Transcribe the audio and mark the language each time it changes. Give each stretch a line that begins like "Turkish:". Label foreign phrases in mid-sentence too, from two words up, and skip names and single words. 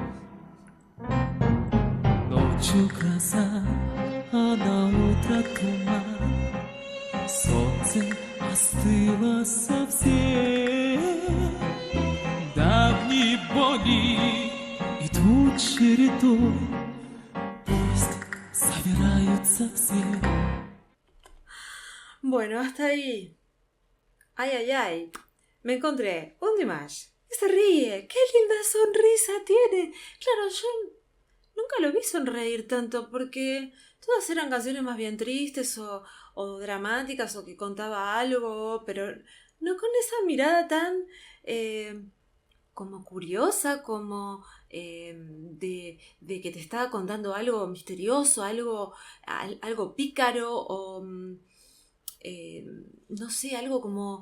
Russian: Ночью гроза, а на утро туман. Солнце остыло совсем. Давние боли идут чередой, пусть собираются все.
Spanish: Bueno, hasta ahí. Ay. Me encontré un Dimash que se ríe. ¡Qué linda sonrisa tiene! Claro, yo nunca lo vi sonreír tanto porque todas eran canciones más bien tristes o dramáticas o que contaba algo, pero no con esa mirada tan como curiosa, como de que te estaba contando algo misterioso, algo pícaro o no sé, algo como...